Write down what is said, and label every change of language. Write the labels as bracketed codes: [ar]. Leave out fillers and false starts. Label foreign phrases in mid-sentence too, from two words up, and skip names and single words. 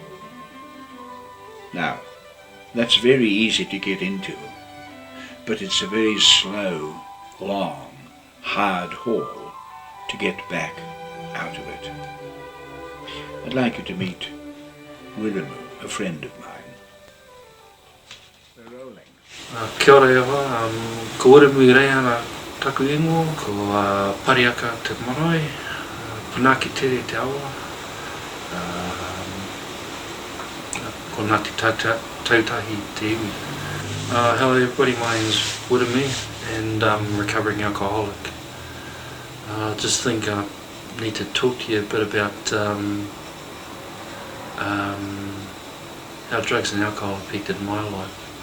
[en] Now, that's very easy to get into, but it's a very slow, long, hard haul to get back out of it. I'd like you to meet Wiramu, a friend of mine. We're rolling. [mi] Kia ora ewa, ko Wiramu I rei ana taku ingo, ko Pariaka te marae, Punaki tere te awa, ko Ngāti Tautahi te iwi. [en] Hello everybody, my name's Wiramu and I'm a recovering alcoholic. Just think I need to talk to you a bit about how drugs and alcohol affected my life.